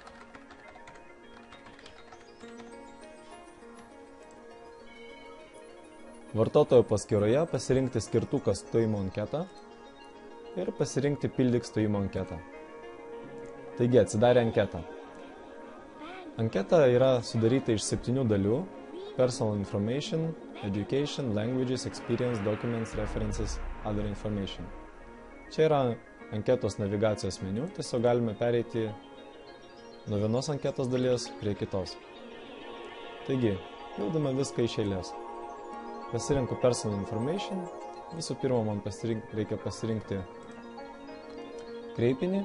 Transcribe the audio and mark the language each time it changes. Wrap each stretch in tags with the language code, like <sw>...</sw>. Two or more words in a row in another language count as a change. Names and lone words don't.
<lt>Vartotojo paskyroje pasirinkti skirtuką stojimo anketą ir pasirinkti pildyk stojimo anketą. Taigi atsidarė anketą. Anketa yra sudaryta iš 7 dalių:</lt> <en>Personal Information, Education, Languages, Experience, Documents, References, Other Information.</en> <lt>Čia yra anketos navigacijos meniu, tiesiog galime pereiti nuo vienos anketos dalies prie kitos. Taigi, pildome viską iš eilės. Pasirinku</lt> <en>Personal Information.</en> <lt>Visų pirma, man reikia pasirinkti kreipinį.</lt>